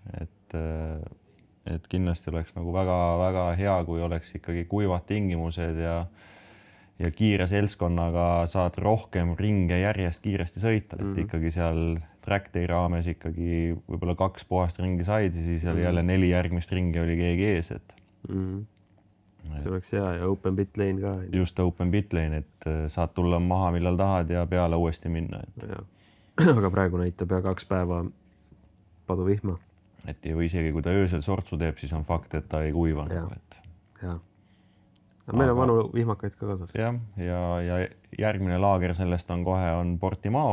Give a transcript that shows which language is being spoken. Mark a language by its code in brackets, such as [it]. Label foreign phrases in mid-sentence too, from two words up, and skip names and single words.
[et] Et kindlasti oleks nagu väga hea, kui oleks ikkagi kuivad tingimused ja kiire seltskonnaga saad rohkem ringe järjest kiiresti sõita. Et ikkagi seal [en] track day [et] raames ikkagi võib-olla 2 puhast ringi said ja siis oli jälle 4 järgmist ringi oli keegi ees. See oleks hea ja [en] open pit lane [et] ka. [en] Just open pit lane, [et] et saad tulla maha millal tahad ja peale uuesti minna. Aga praegu näitab 2 päeva paduvihma. Et või isegi kui ta öösel sortsu teeb, siis on fakt, et ta ei kuiva. Meil on vanu vihmakaid ka kasas. Ja järgmine laager sellest on Portimao.